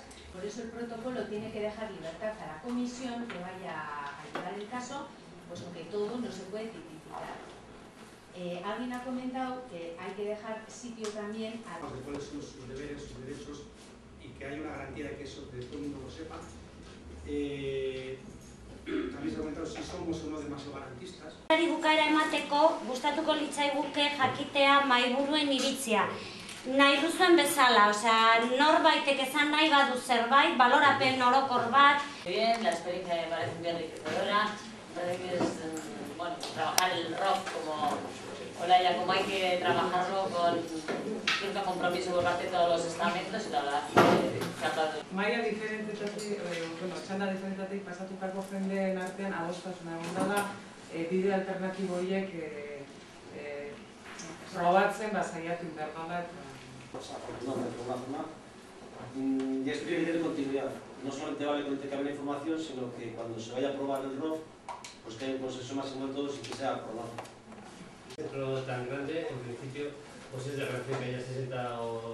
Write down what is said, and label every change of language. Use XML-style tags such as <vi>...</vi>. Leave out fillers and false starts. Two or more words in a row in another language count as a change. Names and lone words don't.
<es>Por eso el protocolo tiene que dejar libertad a la comisión que vaya a llevar el caso, pues aunque todo no se puede tipificar. Alguien ha comentado que hay que dejar sitio también a... De cuáles son sus deberes, sus derechos, y que haya una garantía de que eso de todo el mundo lo sepa. También se ha comentado si somos o no demasiado garantistas.</es> <eu>Bukaera emateko, gustatuko litzaiguke jakitea mahaiburuen iritzia. Nahi duzuen bezala, norbaitek esan nahi badu zerbait, balorapen orokor bat.</eu> <es>Bien, la experiencia me parece muy enriquecedora. Me parece que es, bueno, trabajar el rock como hay que trabajarlo con cierto compromiso por parte de todos los estamentos y la verdad</es> <eu>Maila diferentetatik, txanda diferentetatik pasatuko jendeen artean adostasuna egon da, bide alternatibo horiek probatzen saiatu inbernola eta...</eu> <es>Y esto tiene que tener continuidad. No solamente vale con intercambio de información, sino que cuando se vaya a aprobar el ROF, pues que haya un consenso máximo de todos y que sea aprobado. Un centro tan grande, en principio, pues es de relación que ya 60 o...</es>